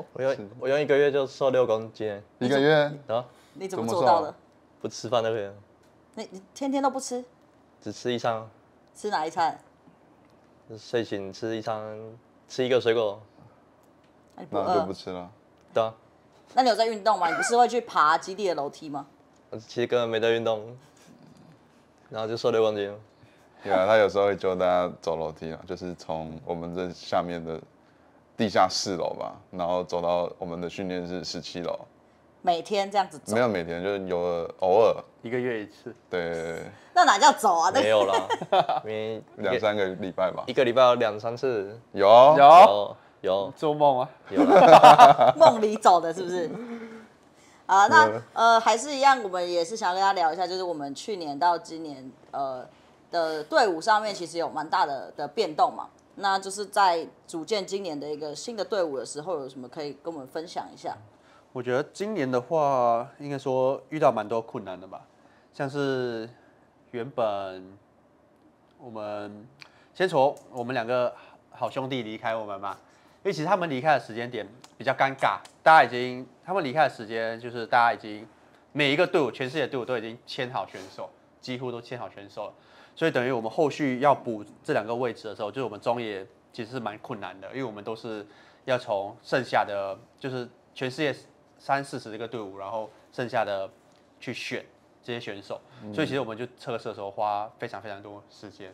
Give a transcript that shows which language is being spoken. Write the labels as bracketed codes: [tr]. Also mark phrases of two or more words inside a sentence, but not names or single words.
[zh] 我用1個月就瘦6公斤。 1個月？啊？你怎麼做到的？不吃飯都可以。你天天都不吃？只吃一餐。吃哪一餐？睡醒吃一餐，吃1個水果。那就不吃了。對啊。那你有在運動嗎？你不是會去爬基地的樓梯嗎？其實根本沒在運動，然後就瘦6公斤。對啊，他有時候會教大家走樓梯啊，就是從我們這下面的地下4樓吧，然後走到我們的訓練室17樓。每天這樣子走？沒有每天，就是偶爾 1個月1次。對。那哪叫走啊？沒有啦，因為2、3個禮拜吧。 1個禮拜有2、3次。有。做夢啊？有。夢裡走的是不是？那還是一樣，我們也是想要跟大家聊一下，就是我們去年到今年的隊伍上面其實有蠻大的變動嘛。那就是在組建今年的一個新的隊伍的時候，有什麼可以跟我們分享一下？我覺得今年的話，應該說遇到蠻多困難的吧，像是原本我們先從我們2個好兄弟離開我們嘛。因為其實他們離開的時間點比較尷尬，他們離開的時間就是大家已經每一個隊伍，全世界隊伍都已經簽好選手，幾乎都簽好選手了，所以等於我們後續要補這2個位置的時候，就是我們中野其實是蠻困難的，因為我們都是要從剩下的就是全世界30-40個隊伍，然後剩下的去選這些選手，所以其實我們就測試的時候花非常非常多時間。